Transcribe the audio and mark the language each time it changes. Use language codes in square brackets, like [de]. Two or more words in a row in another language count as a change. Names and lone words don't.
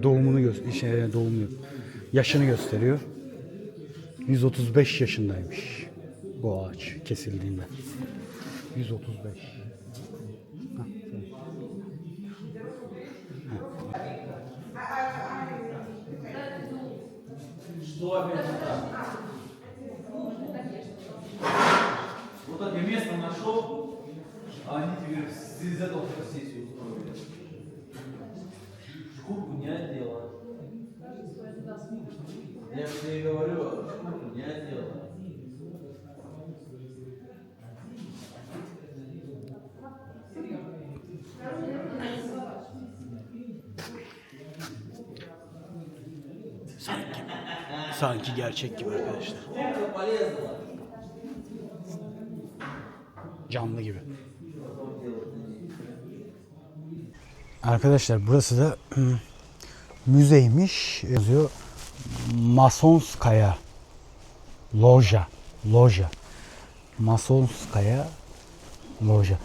[tr] Doğumunu gösteriyor. Doğumu yok. Yaşını gösteriyor. 135 yaşındaymış bu ağaç kesildiğinde. 135. [ru] Вот так я место нашел, а они теперь из этого фотосессию устроили. Шкурку не отдела. Я же тебе говорю, шкурку не отдела. [tr] Sanki gerçek gibi arkadaşlar. [ru] Шкурка полезла. [tr] Canlı gibi. Arkadaşlar burası da müzeymiş. Yazıyor. Masonskaya Loja. Masonskaya Loja.